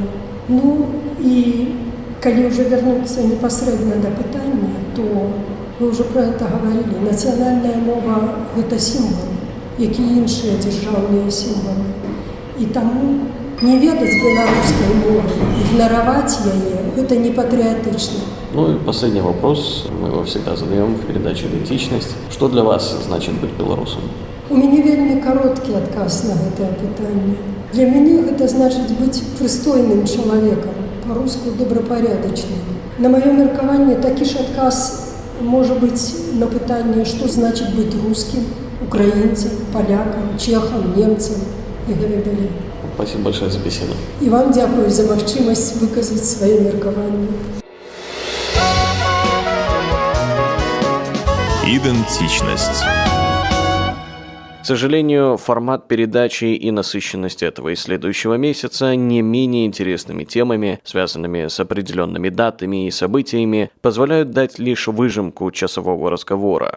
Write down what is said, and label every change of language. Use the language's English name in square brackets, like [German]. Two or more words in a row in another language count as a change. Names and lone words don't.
[Belarusian] Ну і калі ўжо вярнуцца непасрэдна да пытання, то мы ўжо пра гэта гаварылі. Нацыянальная мова – гэта сімвал, як і іншыя дзяржаўныя сімвалы. І таму не ведаць беларускай мовы, ігнараваць яе – гэта не патрыятычна. [Russian] Ну и последний вопрос, мы его всегда задаем в передаче «Идентичность». Что для вас значит быть белорусом? [Belarusian] У мяне вельмі кароткі адказ на гэтае пытанне. Для мяне гэта значыць быць прыстойным чалавекам, па-руску добрапарядачным. На маё меркаванне такі ж адказ можа быць на пытанне, што значыць быць рускім, украінцам, палякам, чехам, немцам і гэтак далей. [Russian] Спасибо большое за беседу. [Belarusian] І вам дзякую за магчымасць выказаць свае меркаванні. [Russian] Идентичность. К сожалению, формат передачи и насыщенность этого и следующего месяца не менее интересными темами, связанными с определенными датами и событиями, позволяют дать лишь выжимку часового разговора.